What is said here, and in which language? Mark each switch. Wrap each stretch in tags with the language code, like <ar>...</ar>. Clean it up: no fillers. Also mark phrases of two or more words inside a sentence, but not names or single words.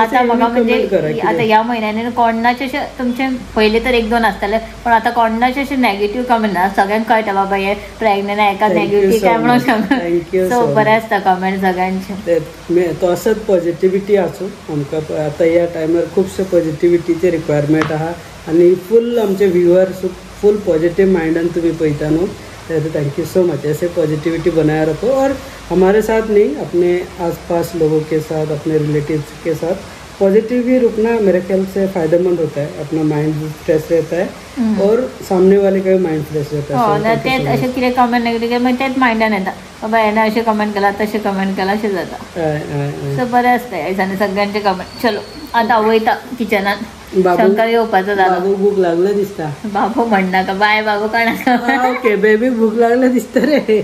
<kok>आता म्हाका म्हणजे आता ह्या म्हयन्यानी कोणाचे अशे तुमचे पहिले तर 1-2 आसताले पण आता कोणाचे अशे</kok> <en>negative comment</en> <kok>ना सगळ्यांक कळटा बाबा हे प्रेग्नंट आहे एका नेगेटिव्ह काय म्हणून सांग सो बरें आसता कमेंट सगळ्यांचे तो असत पॉझिटिव्हिटी आसूं आमकां आता ह्या टायमार खुबशे पॉझिटिव्हिटीचे रिक्वायरमेंट आहा आनी फूल आमचे व्ह्युअर्स फुल पॉजिटिव माइंडान तुम्ही पळयता न्हू</kok> <en>thank you so much</en> <hi>ऐसे पॉजिटिविटी बनाए रखो और हमारे साथ नहीं अपने आसपास लोगों के साथ अपने रिलेटिव्स के साथ पॉजिटिव भी रुकना मेरे ख्याल से फ़ायदेमंद होता है अपना</hi> <en>mind fresh</en> <hi>रहता है और सामने वाले का भी</hi> <en>mind fresh</en> <hi>रहता है</hi> <kok>तेच अशें कितें कमेंट नेगेटिव्ह मागीर तेच माइंडान येता बाबा हेणें अशें कमेंट केला तशें कमेंट केला अशें जाता सो बरें आसता ह्या दिसांनी सगळ्यांचे कमेंट चलो आतां वयता किचनान शंकर येवपाचो जालो बाबू भूक लागला दिसता बाबू म्हणनाका बाय बाबू कोणाक</kok> <en>okay baby</en> <kok>भूक लागला दिसता रे</kok>